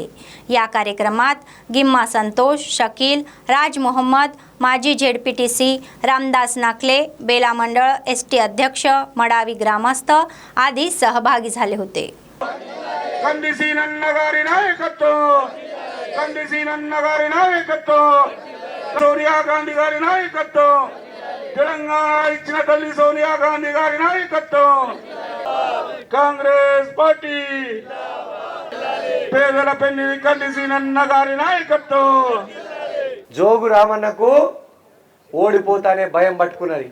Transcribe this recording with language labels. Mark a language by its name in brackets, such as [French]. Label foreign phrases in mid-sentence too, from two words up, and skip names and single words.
[Marathi] या कार्यक्रमात गिम्मा संतोष, शकील, राज मोहम्मद, माजी ZPTC रामदास नाकले, बेला मंडळ ST अध्यक्ष, मडावी ग्रामस्थ आदी सहभागी झाले होते. [Telugu] సోనియా గాంధీ గారి నాయకత్వం, తెలంగాణ ఇచ్చిన తల్లి సోనియా గాంధీ గారి నాయకత్వం, కాంగ్రెస్ పార్టీ పేదల పెళ్లి కంది సీనన్న గారి నాయకత్వం. జోగు రామన్నకు ఓడిపోతానే భయం పట్టుకున్నది.